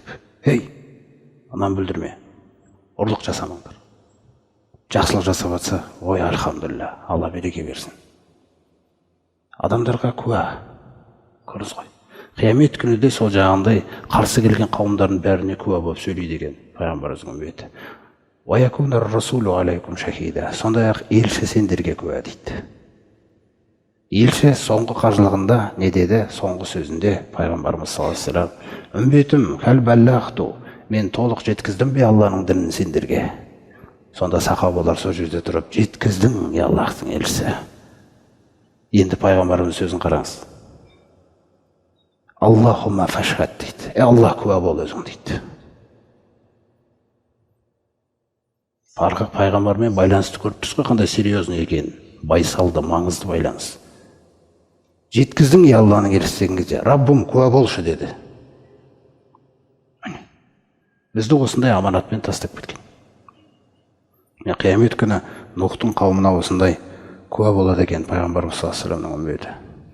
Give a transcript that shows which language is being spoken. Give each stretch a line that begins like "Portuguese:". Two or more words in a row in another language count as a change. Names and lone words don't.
Kazakh: Ей, анан бүлдірме. Ұрлық жасамаңдар. Жақсылық жасап жатса, ой, альхамдулилля, Алла береке берсін. Адамдарға куә. Көрдіңіз ғой. Қиямет күні де сол жағандай қарсы келген қауымдардың бәріне куә болып сөйлейді деген пайғамбарымыздың үмбеті.
Arabic: ويكون الرسول عليكم شهيدا.
Kazakh: Сондай-ақ елші сендерге куә дейді. Елші соңғы қажылығында не деді? Соңғы сөзінде пайғамбарымыз
Arabic: صلى الله عليه وسلم: үмбетім, هل بلغت.
Kazakh: Мен толық жеткіздім бе Алланың дінін сендерге? Сонда сахабалар сол жерде тұрып, жеткіздің, е Аллахтың елшісі. Енді пайғамбарымыз сөзін қараңыз.
Arabic: اللهم فاشهد
Kazakh: дейді. Аллах куә бол өзің дейді. Пайғамбармен байланысты көріп тұрсыз ғой, қандай серьезный екенін. Байсалды, маңызды байланыс. Жеткіздің, е Алланың елшісі деген кезде, Раббым куә болшы деді. Бізді осындай аманатпен тастап кеткен. Қиямет күні Нұхтың қауымына осындай куә болады екен пайғамбарымыз
Arabic: صلى الله عليه وسلم
Kazakh: үмбеті.